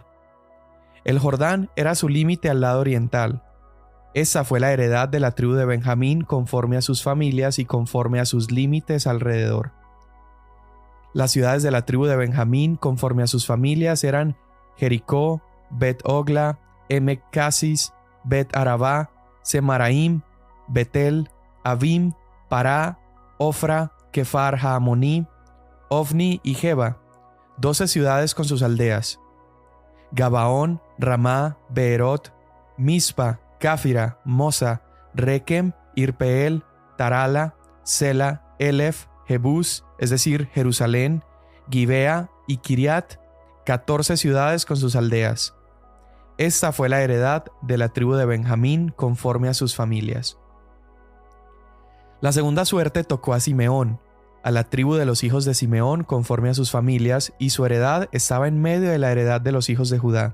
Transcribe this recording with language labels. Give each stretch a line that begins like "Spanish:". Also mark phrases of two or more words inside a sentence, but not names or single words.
Spanish: El Jordán era su límite al lado oriental. Esa fue la heredad de la tribu de Benjamín conforme a sus familias y conforme a sus límites alrededor. Las ciudades de la tribu de Benjamín conforme a sus familias eran Jericó, Bet-Ogla, Emek-Casis, Bet-Arabá, Semaraim, Betel, Avim, Pará, Ofra, Kefar Haamoní, Ofni y Geba, 12 ciudades con sus aldeas. Gabaón, Ramá, Beerot, Mispa, Cáfira, Mosa, Requem, Irpeel, Tarala, Sela, Elef, Jebús, es decir, Jerusalén, Gibea y Kiriat, 14 ciudades con sus aldeas. Esta fue la heredad de la tribu de Benjamín conforme a sus familias. La segunda suerte tocó a Simeón, a la tribu de los hijos de Simeón conforme a sus familias, y su heredad estaba en medio de la heredad de los hijos de Judá.